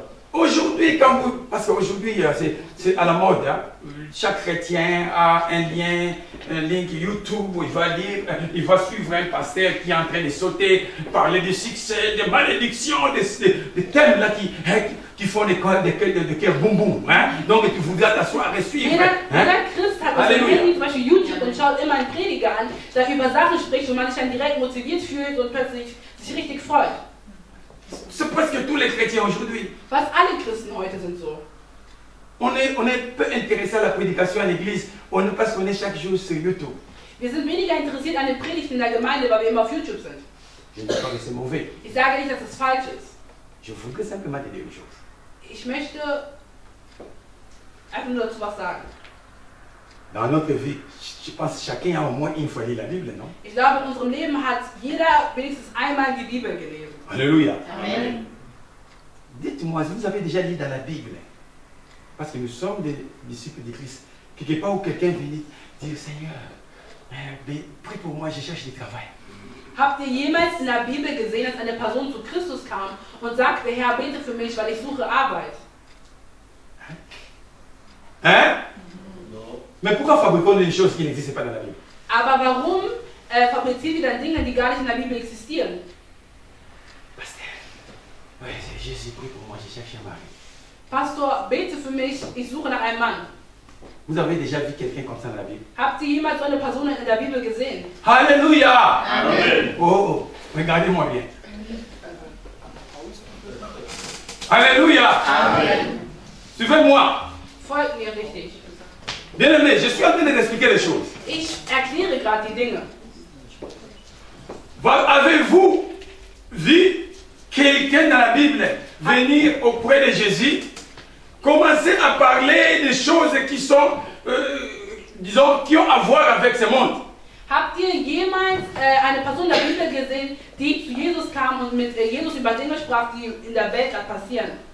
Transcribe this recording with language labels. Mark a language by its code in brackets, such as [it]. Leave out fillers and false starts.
[fr] Aujourd'hui, parce qu'aujourd'hui, c'est à la mode, hein, chaque chrétien a un link YouTube où il va suivre un pasteur qui est en train de sauter, parler de succès, de malédiction, des thèmes là qui font des cœurs boum boum. Hein. Donc tu voudras t'asseoir et suivre. [de] Jeder Hein. Christ hat auf dem Handy zum Beispiel YouTube und schaut immer einen Prediger an, der über Sachen spricht und man sich dann direkt motiviert fühlt und plötzlich sich richtig freut. [fr] C'est presque tous les chrétiens aujourd'hui. [de] Fast alle Christen heute sind so. [fr] On est peu intéressé à la prédication à l'église, parce qu'on est chaque jour sur YouTube. [de] Wir sind weniger interessiert an den Predigten in der Gemeinde, weil wir immer auf YouTube sind. [fr] Je ne dis pas que c'est mauvais. [de] Ich sage nicht, dass es falsch ist. [fr] Je voudrais simplement te dire une chose. [de] Ich möchte einfach nur dazu was sagen. [fr] Dans notre vie, je pense que chacun a au moins une fois lu la Bible, non? [de] Ich glaube, in unserem Leben hat jeder wenigstens einmal die Bibel gelesen. Alléluia. Amen. [fr] Dites-moi, vous avez déjà lu dans la Bible, parce que nous sommes des disciples de Christ, quelque part où quelqu'un vient dire Seigneur, prie pour moi, je cherche du travail. [de] Habt ihr jemals in der Bibel gesehen, dass eine Person zu Christus kam und sagte, Herr, bete für mich, weil ich suche Arbeit? Hein? [fr] Mais pourquoi fabriquons des choses qui n'existent pas dans la Bible? [de] Aber warum fabrizieren wir dann Dinge, die gar nicht in der Bibel existieren? [fr] Pasteur, ouais, Jésus, prie pour moi, je cherche un mari. [de] Pastor, bete für mich, ich suche nach einem Mann. [fr] Vous avez déjà vu quelqu'un comme ça dans la Bible? [de] Habt ihr jemals so eine Person in der Bibel gesehen? Alléluia! Amen. [fr] Oh, regardez-moi bien. Alléluia! Amen. Suivez-moi. [de] Folgt mir richtig. [fr] Bien aimé, je suis en train de t'expliquer les choses. [de] Ich erkläre gerade die Dinge. [fr] Avez-vous vu quelqu'un dans la Bible venir auprès de Jésus, commencer à parler des choses qui sont, disons, qui ont à voir avec ce monde? [de] Habt ihr jemals eine Person in der Bibel gesehen, die zu Jesus kam und mit Jesus über Dinge sprach, die in der Welt gerade passieren?